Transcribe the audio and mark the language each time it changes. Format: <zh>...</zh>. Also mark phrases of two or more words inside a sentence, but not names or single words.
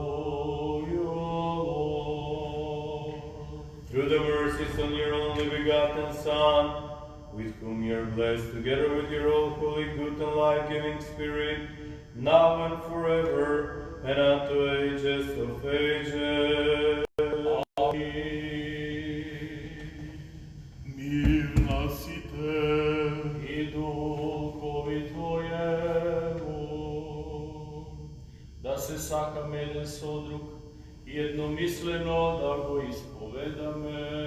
<en>Through the mercies on your only begotten Son, with whom you are blessed, together with your all holy, good, and life-giving Spirit, now and forever, and unto ages of ages.</en> <mk>Мир носите.</mk> <cu>И духови Твоему,</cu> <mk>да се сакаме еден со друг и едномислено да го исповедаме.</mk>